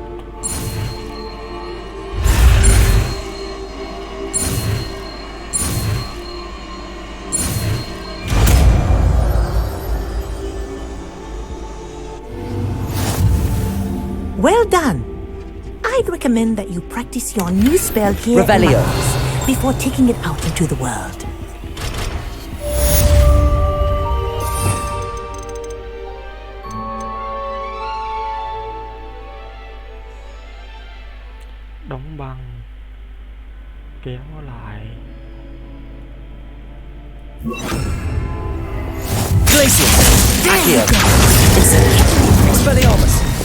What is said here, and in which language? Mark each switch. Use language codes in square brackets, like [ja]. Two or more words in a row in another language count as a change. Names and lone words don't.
[en] Well done. I'd recommend that you practice your new spell here at my Revelio. house before taking it out into the world. [vi] Đóng băng, kéo lại. Glacius! Accio! Expelliarmus!